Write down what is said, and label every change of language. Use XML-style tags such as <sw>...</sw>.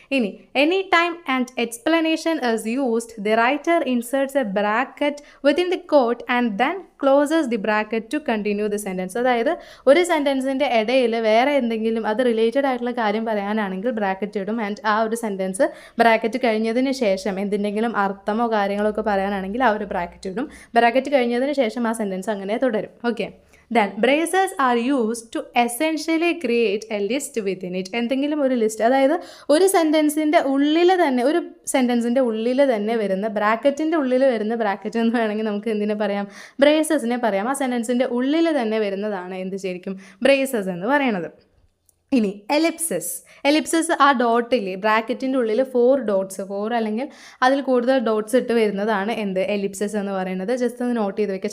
<en>ഇനി any time and explanation is used, the writer inserts a bracket within the quote and then closes the bracket to continue the sentence.</en> <ml>അതായത് ഒരു സെൻറ്റൻസിൻ്റെ ഇടയിൽ വേറെ എന്തെങ്കിലും അത് related ആയിട്ടുള്ള കാര്യം പറയാനാണെങ്കിൽ ബ്രാക്കറ്റ് ഇടും, ആൻഡ് ആ ഒരു സെൻറ്റൻസ് ബ്രാക്കറ്റ് കഴിഞ്ഞതിന് ശേഷം എന്തിൻ്റെങ്കിലും അർത്ഥമോ കാര്യങ്ങളോ ഒക്കെ പറയാനാണെങ്കിൽ ആ ഒരു ബ്രാക്കറ്റ് ഇടും. ബ്രാക്കറ്റ് കഴിഞ്ഞതിന് ശേഷം ആ സെൻറ്റൻസ് അങ്ങനെ തുടരും. Okay.</ml> <en>Then braces are used to essentially create a list within it.</en> <ml>എന്തെങ്കിലും ഒരു ലിസ്റ്റ്, അതായത് ഒരു സെൻറ്റൻസിൻ്റെ ഉള്ളിൽ തന്നെ, ഒരു സെൻറ്റൻസിൻ്റെ ഉള്ളിൽ തന്നെ വരുന്ന ബ്രാക്കറ്റിൻ്റെ ഉള്ളിൽ വരുന്ന ബ്രാക്കറ്റ് എന്ന് വേണമെങ്കിൽ നമുക്ക് എന്തിനെ പറയാം? ബ്രേസസിനെ പറയാം. ആ സെൻറ്റൻസിൻ്റെ ഉള്ളിൽ തന്നെ വരുന്നതാണ് എന്ത് ശരിക്കും? ബ്രേസസ് എന്ന് പറയുന്നത്. ഇനി എലിപ്സസ് ആ ഡോട്ടില്ലേ, ബ്രാക്കറ്റിൻ്റെ ഉള്ളിൽ 4 ഡോട്ട്സ്, 4 അല്ലെങ്കിൽ അതിൽ കൂടുതൽ ഡോട്ട്സ് ഇട്ട് വരുന്നതാണ് എന്ത്? എലിപ്സസ് എന്ന് പറയുന്നത്. ജസ്റ്റ് ഒന്ന് നോട്ട് ചെയ്ത് വെക്കുക.</ml>